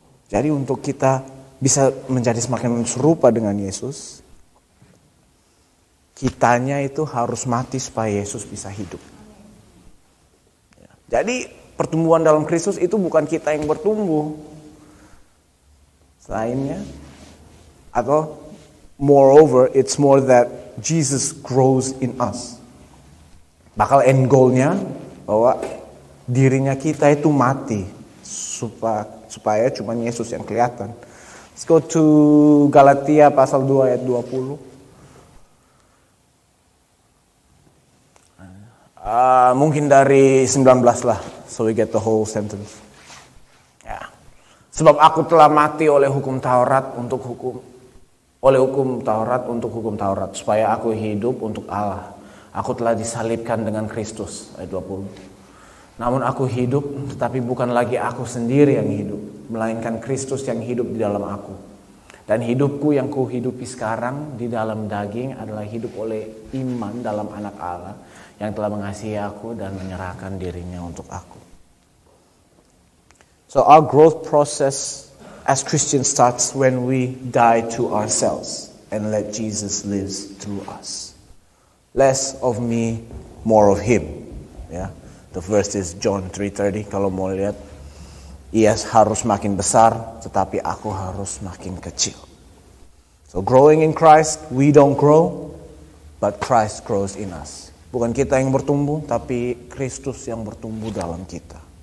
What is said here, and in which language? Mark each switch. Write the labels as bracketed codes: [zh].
[id] Jadi untuk kita bisa menjadi semakin serupa dengan Yesus, kitanya itu harus mati supaya Yesus bisa hidup. Jadi pertumbuhan dalam Kristus itu bukan kita yang bertumbuh. Selainnya, atau [en] moreover, it's more that Jesus grows in us. [id] Bakal [en] end goalnya [id] bahwa dirinya kita itu mati supaya cuma Yesus yang kelihatan. [en] Let's go to Galatia [id] pasal 2 ayat 20. Mungkin dari 19 lah, [en] so we get the whole sentence. Ya. [id] Sebab aku telah mati oleh hukum Taurat untuk hukum Taurat, supaya aku hidup untuk Allah. Aku telah disalibkan dengan Kristus, ayat 20. Namun aku hidup, tetapi bukan lagi aku sendiri yang hidup, melainkan Kristus yang hidup di dalam aku. Dan hidupku yang kuhidupi sekarang di dalam daging adalah hidup oleh iman dalam anak Allah yang telah mengasihi aku dan menyerahkan dirinya untuk aku. [en] So our growth process as Christians starts when we die to ourselves. and let Jesus live through us. Less of me, more of him. Ya, the verse is John 3:30. [id] Kalau mau lihat, ia harus makin besar, tetapi aku harus makin kecil. [en] So growing in Christ, we don't grow, but Christ grows in us. [id] Bukan kita yang bertumbuh, tapi Kristus yang bertumbuh dalam kita.